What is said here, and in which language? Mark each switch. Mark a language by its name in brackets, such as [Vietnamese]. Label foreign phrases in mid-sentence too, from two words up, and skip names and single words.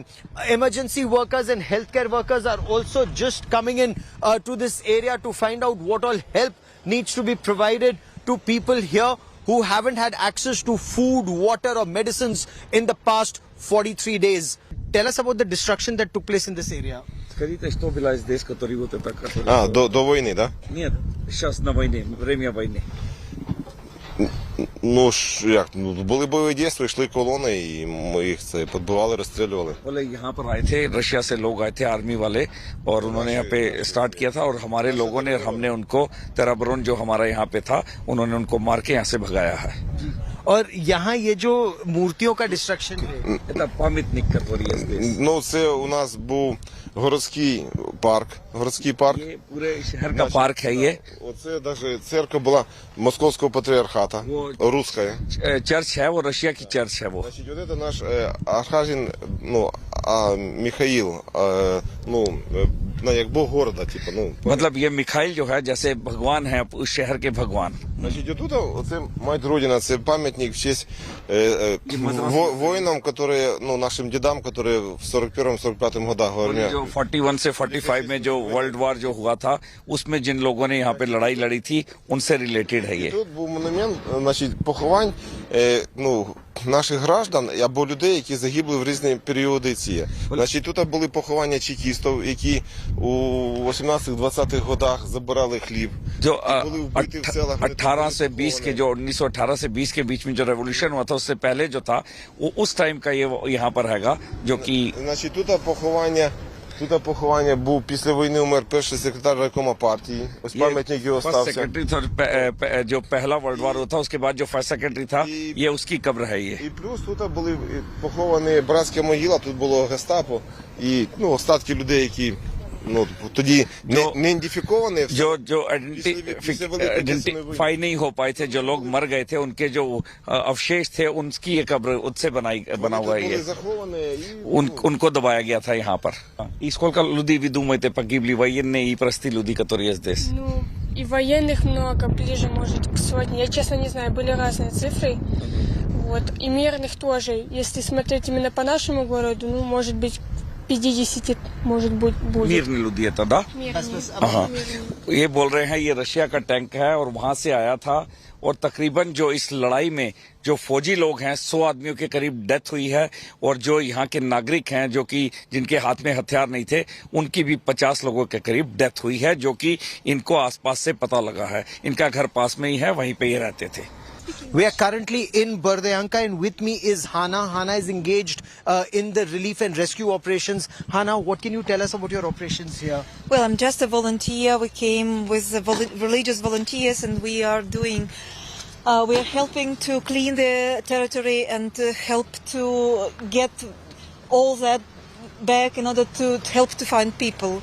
[English] Emergency workers and healthcare workers are also just coming in to this area to find out what all help needs to be provided to people here who haven't had access to food, water or medicines in the past 43 days. Tell us about the destruction that took place in this area. [Russian] Скажите, что было здесь, который вот это... До войны, да? Нет, сейчас на войне, время войны. [Ukrainian] Ну ж як, були бойові дії, йшли колони і ми їх це підбивали, розстрілювали. [Hindi] बोले यहाँ पर आए थे, रशिया से लोग आए थे [English] army wale [Hindi] और उन्होंने यहाँ पे स्टार्ट किया था और हमारे लोगों ने, हमने उनको तेराबरून जो हमारा यहाँ पे था, उन्होंने उनको मार के यहाँ से भगाया है. और यहाँ ये जो मूर्तियों का डिस्ट्रक्शन है, [Russian] Это памятник, который здесь. [Ukrainian] Ну це у нас був городський парк. [Hindi] ये पूरे शहर का पार्क है ये. [Ukrainian] Оце навіть церква була Московського патріархата, руська. [Hindi] चर्च है वो, रशिया की चर्च है वो. [Ukrainian] Значить, от це наш архангел, ну, Михаїл, ну, як бог города, типу, ну. [Hindi] मतलब ये मिखाइल जो है जैसे भगवान है उस शहर के भगवान. [Ukrainian] Значить, отут, оце мать Родина, це пам'ятник в честь воїнам, які, ну, нашим дідам, які в 41-45 годах в армії. [Hindi] जो 41 से 45 में जो [English] world war [Hindi] जो हुआ था, उसमें जिन लोगों ने यहाँ पे लड़ाई लड़ी थी, उनसे रिलेटेड है ये. [Ukrainian] Тут був монумент, значить, поховань, ну, наших граждан або людей, які загибли в різні періоди ці. Значить, тут були поховання чекістів, які у 18-20-х годах забирали хліб. [Hindi] जो [Ukrainian] були вбиті в селах. [Hindi] 18 से 20 के जो 1918 से 20 के बीच में जो रेवोल्यूशन हुआ था, उससे पहले जो था, वो उस टाइम का ये यहाँ पर हैगा, जो कि. [Ukrainian] Значить, тут поховання був, після війни умер перший секретар райкома партії. Ось пам'ятник його стався. [Hindi] सेक्रेटरी था जो पहला [English] world war [Hindi] हुआ था, उसके बाद जो [English] first secretary [Hindi] था, ये उसकी कब्र है ये. [Ukrainian] І плюс тут були поховані братська могила, тут було гестапо і, ну, остатки людей, які, ну, тоді не ідентифіковані. [Hindi] जो आइडेंटिफाई नहीं हो पाए थे, जो लोग मर गए थे, उनके जो अवशेष थे, उनकी ये कब्र उससे बना हुआ है ये. उनको दबाया गया था यहाँ पर. [Russian] И сколько людей вы думаете погибли военные и простые люди, которые здесь? Ну, и военных много, ближе, может, к сотне. Я, честно, не знаю, были разные цифры. Вот. И мирных тоже. Если смотреть именно по нашему городу, ну, может быть, 50, может быть, будет. мирные люди это, да? Мирные. [Hindi] हाँ. [Russian] Мирные. [Hindi] ये बोल रहे हैं ये रशिया का टैंक है और वहां से आया था और तकरीबन जो इस लड़ाई में जो फौजी लोग हैं 100 आदमियों के करीब डेथ हुई है और जो यहाँ के नागरिक हैं जो कि जिनके हाथ में हथियार नहीं थे उनकी भी 50 लोगों के करीब डेथ हुई है जो कि इनको आसपास से पता लगा है. इनका घर पास में ही है, वहीं पे ये रहते थे. [English] We are currently in Berdyanka and with me is Hana. Hana is engaged in the relief and rescue operations. Hana, what can you tell us about your operations here? Well, I'm just a volunteer. We came with the religious volunteers and we are helping to clean the territory and to help to get all that back in order to help to find people.